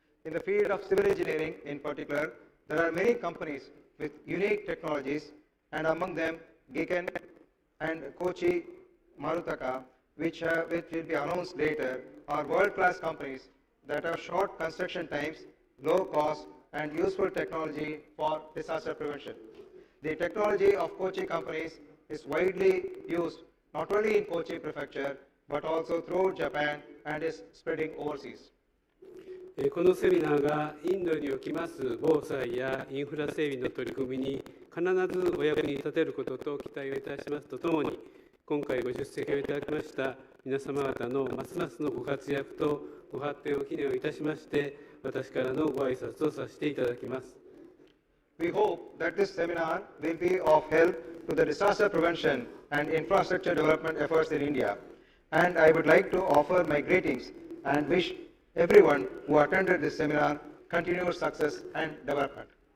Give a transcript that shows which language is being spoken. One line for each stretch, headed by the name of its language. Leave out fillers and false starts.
English: In the field of civil engineering in particular, there are many companies with unique technologies, and among them Giken and Kochi Marutaka, which will be announced later, are world-class companies that have short construction times, low cost, and useful technology for disaster prevention. The technology of Kochi companies is widely used not only in Kochi Prefecture, but also throughout Japan and is spreading overseas.
Japanese: このセミナーがインドにおきます防災やインフラ整備の取り組みに必ずお役に立てることと期待をいたしますとともに、今回ご出席をいただきました皆様方のますますのご活躍とご発展を祈念をいたしまして、私からのご挨拶をさせていただきます。
English: We hope that this seminar will be of help to the disaster prevention and infrastructure development efforts in India. And I would like to offer my greetings and wish everyone who attended this seminar continued success and development.